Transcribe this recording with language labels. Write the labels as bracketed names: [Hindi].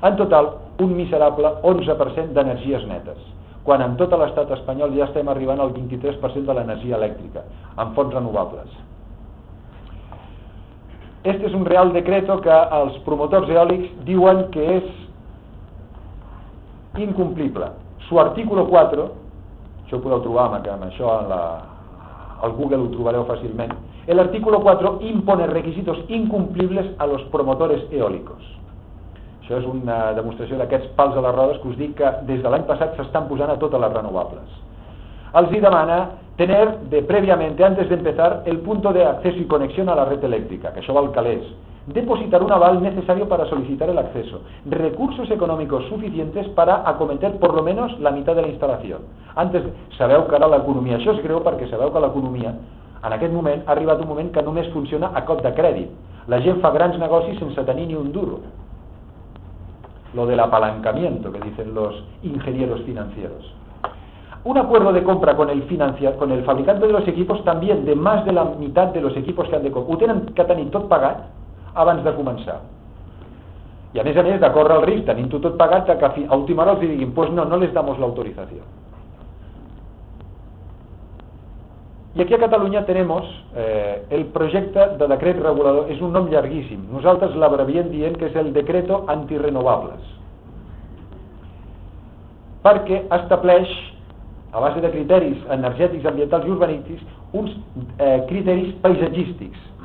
[Catalan] En total, un miserable 11% d'energies netes, quan en tot l'estat espanyol ja estem arribant al 23% de l'energia elèctrica en fonts renovables. Este és un real decreto que els promotors eòlics diuen que és incomplible. [Spanish] Su artículo 4, [Catalan] això ho podeu trobar amb això al Google, ho trobareu fàcilment. [Spanish] El artículo 4 impone requisitos incomplibles a los promotores eòlicos. [Catalan] Això és una demostració d'aquests pals a les rodes que us dic que des de l'any passat s'estan posant a totes les renovables. Els hi demana [Spanish] tener de previamente, antes de empezar, el punto de acceso y conexión a la red eléctrica, [Catalan] que això val calés. [Spanish] Depositar un aval necesario para solicitar el acceso. Recursos económicos suficientes para acometer por lo menos la mitad de la instalación. [Catalan] Antes, sabeu que ara l'economia, això és greu perquè sabeu que l'economia, en aquest moment, ha arribat un moment que només funciona a cop de crèdit. La gent fa grans negocis sense tenir ni un duro. [Spanish] Lo del apalancamiento, que dicen los ingenieros financieros. Un acuerdo de compra con el fabricante de los equipos, también de más de la mitad de los equipos que han de comprar. [Catalan] Ho tenen que tenir tot pagat abans de començar. I a més, d'acord al risc, tenint-ho tot pagat, que a última hora els diguin, [Spanish] pues no, no les damos la autorización. [Catalan] I aquí a Catalunya tenim el projecte de decret regulador, és un nom llarguíssim, nosaltres l'abreviem dient que és el decreto antirrenovables, perquè estableix, a base de criteris energètics, ambientals i urbanístics, uns criteris paisatgístics.